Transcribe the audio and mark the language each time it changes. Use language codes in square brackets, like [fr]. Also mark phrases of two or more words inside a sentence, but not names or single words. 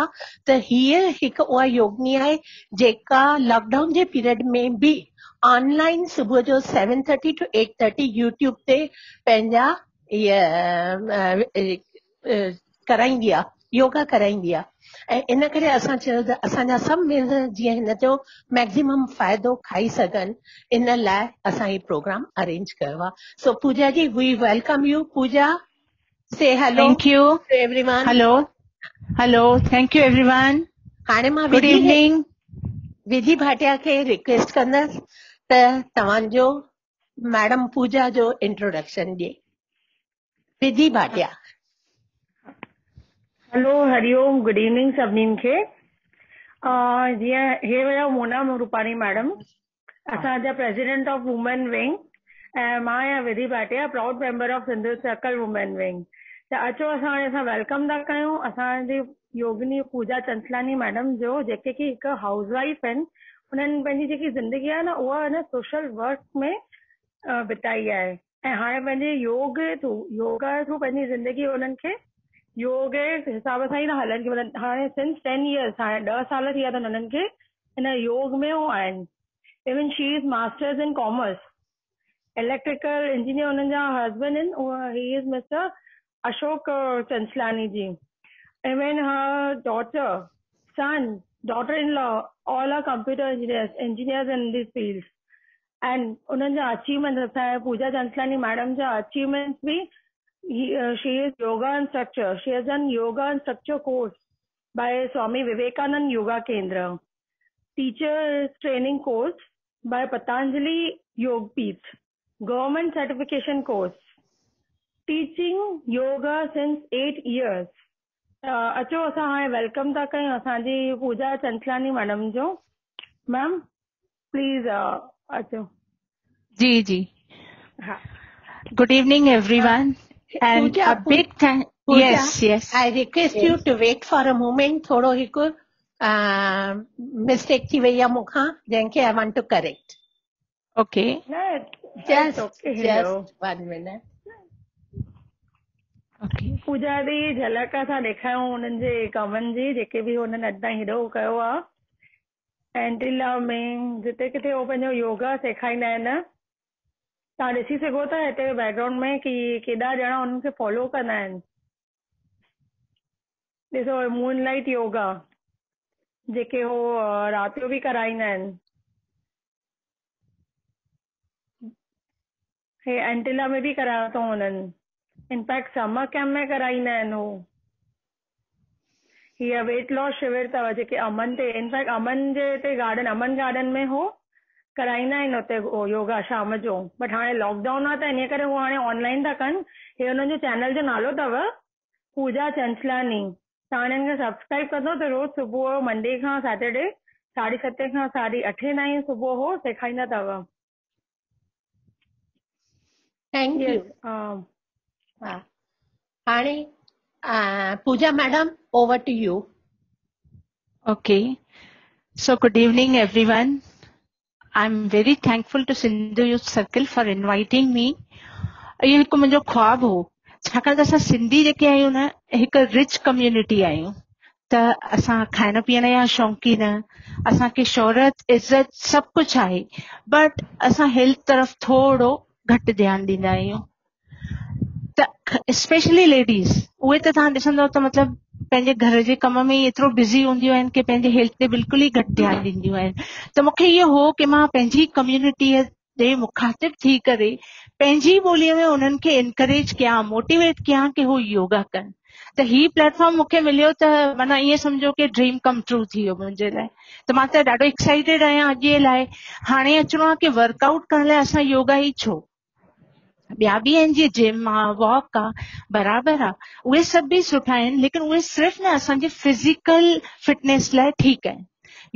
[sd] त हीअ हिकु उहा योगिनी आहे जेका लॉकडाउन जे पीरियड में बि ऑनलाइन सुबुह जो 7:30 to 8:30 यूट्यूब ते पंहिंजा कराईंदी आहे, योगा कराईंदी आहे। ऐं इन करे असां चयो त असांजा सभु मेंबर जीअं हिन जो मैक्सिमम फ़ाइदो खाई सघनि, इन लाइ असां हीउ प्रोग्राम अरेंज कयो आहे। [en] So Pooja ji, we welcome you. Pooja, say hello Thank you. to everyone. Hello. Hello. Thank you everyone. [sd] हाणे मां [en] Good evening. [sd] विधि भाटिया खे रिक्वेस्ट कंदसि त तव्हांजो मैडम पूजा जो इंट्रोडक्शन ॾिए। विधि भाटिया। हेलो, हरिओम, [en] good evening [sd] सभिनीनि खे। जीअं हे हुया मोना रूपाणी मैडम, असांजा [en] president of women wing, [sd] ऐं मां आहियां विधि भाटिया, [en] proud member of Sindh Circle women wing. [sd] त अचो असां वेलकम था कयूं असांजी योगिनी पूजा चंचलानी मैडम जो, जेके की हिकु [en] house wife [sd] आहिनि। उन्हनि पंहिंजी जेकी ज़िंदगी आहे न उहा आहे न [en] social work [sd] में बिताई आहे ऐं हाणे पंहिंजे योगा थ्रू पंहिंजी ज़िंदगी उन्हनि खे योग जे हिसाब सां ई न हलनि की मतिलबु हाणे [en] since 10 years, [sd] हाणे 10 साल थी विया अथनि उन्हनि खे हिन योग में हू आहिनि। [en] even she is masters in commerce, electrical engineer [sd] उन्हनि जा हस्बैंड आहिनि, [en] he is Mister Ashok Chanchlani ji. even her daughter, son, daughter in law, all are computer engineers in these fields. And [sd] उन्हनि जा अचीवमेंट, असांजे पूजा चंचलानी मैडम जा अचीवमेंट्स बि, [en] she is yoga instructor. She has done yoga instructor course by Swami Vivekanand Yoga Kendra. Teacher training course by Patanjali Yogpeeth. Government certification course. Teaching yoga since 8 years. [sd] अचो असां हाणे वेलकम था कयूं असांजी पूजा चंचलानी मैडम जो। [en] ma'am please अचो। [sd] जी जी। हाँ। [en] Good evening everyone. And Pooja, a big thank. Pooja, Yes. I request you to wait for a moment. [sd] थोरो हिकु mistake थी वई आहे मूंखां, जंहिंखे [en] I want to correct. Okay. Just 1 minute. Okay. [sd] पूजा दी झलक असां ॾेखारियूं उन्हनि जे कमनि जी जेके बि हुननि अॼु ताईं हेॾो कयो आहे एंटिला में जिते किथे उहो पंहिंजो योगा सेखारींदा आहिनि। तव्हां ॾिसी सघो था हिते बैकग्राउंड में कि केॾा ॼणा उन्हनि खे फॉलो कंदा आहिनि। ॾिसो [en] moonlight yoga [sd] जेके हो राति जो बि कराईंदा आहिनि, हे एंटिला में बि करायो अथऊं हुननि, इनफैक्ट [en] summer camp [sd] में कराईंदा आहिनि हो। हीअ [en] weight loss [sd] शिविर अथव जेके अमन ते, इनफैक्ट अमन जे हिते गार्डन, अमन गार्डन में हो कराईंदा आहिनि हुते योगा शाम जो। बट हाणे लॉकडाउन आहे त इन करे हू हाणे ऑनलाइन था कनि। हे हुननि जो चैनल जो नालो अथव पूजा चंचलानी। तव्हां हिननि खे सब्सक्राइब कंदो त रोज़ सुबुह जो मंडे खां सैटरडे 7:30 खां 8:30 ताईं सुबुह हो सेखारींदा अथव। [en] थैंक Yes, [sd] यू। हाणे पूजा मैडम, [en] over to you. Okay. So good evening, everyone. I'm very thankful to Sindhu Youth Circle for inviting me. [sd] इहो हिकु मुंहिंजो ख्वाबु हो, छाकाणि त असां सिंधी जेके आहियूं न, हिकु [en] rich community [sd] आहियूं। त असां खाइण पीअण जा शौक़ीन, असांखे शोहरत इज़त सभु कुझु आहे, बट असां हेल्थ तरफ़ थोरो घटि ध्यानु ॾींदा आहियूं। त [en] specially ladies, [sd] उहे त तव्हां ॾिसंदव त मतिलबु पंहिंजे घर जे कम में एतिरो बिज़ी हूंदियूं आहिनि कि पंहिंजे हेल्थ ते बिल्कुलु ई घटि ध्यानु ॾींदियूं आहिनि। त मूंखे इहो हो कि मां पंहिंजी कम्युनिटीअ ते मुखातिब थी करे पंहिंजी ॿोलीअ में उन्हनि खे इनकरेज कयां, मोटिवेट कयां कि हू योगा कनि। त ही प्लेटफॉर्म मूंखे मिलियो त माना ईअं सम्झो कि [en] dream come true [sd] थी वियो मुंहिंजे लाइ। त मां त ॾाढो एक्साइटेड आहियां अॼु जे लाइ। हाणे अचिणो आहे कि वर्कआउट करण लाइ असां योगा ई छो, ॿिया बि आहिनि, जीअं जिम आहे, वॉक आहे, बराबरि आहे, उहे सभु बि सुठा आहिनि, लेकिन उहे सिर्फ़ु न असांजे [en] physical fitness [sd] लाइ ठीकु आहिनि।